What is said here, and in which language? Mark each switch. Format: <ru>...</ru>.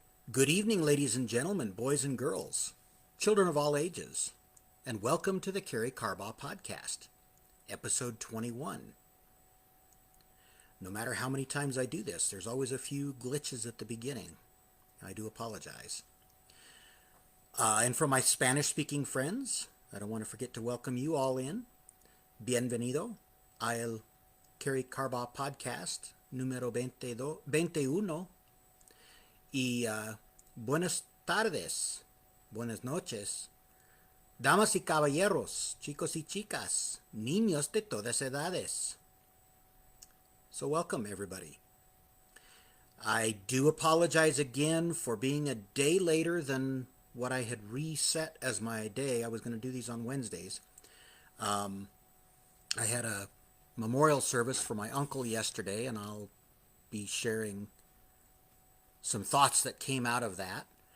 <en>Good evening, ladies and gentlemen, boys and girls, children of all ages, and welcome to the Karey Carbaugh podcast, episode 21. No matter how many times I do this, there's always a few glitches at the beginning. I do apologize. And for my Spanish-speaking friends, I don't want to forget to welcome you all in.</en> <es>Bienvenido al Karey Carbaugh podcast número 21. Y buenas tardes, buenas noches, damas y caballeros, chicos y chicas, niños de todas edades.</es> <en>So welcome, everybody. I do apologize again for being a day later than what I had reset as my day. I was going to do these on Wednesdays. I had a memorial service for my uncle yesterday, and I'll be sharing some thoughts that came out of that.</en>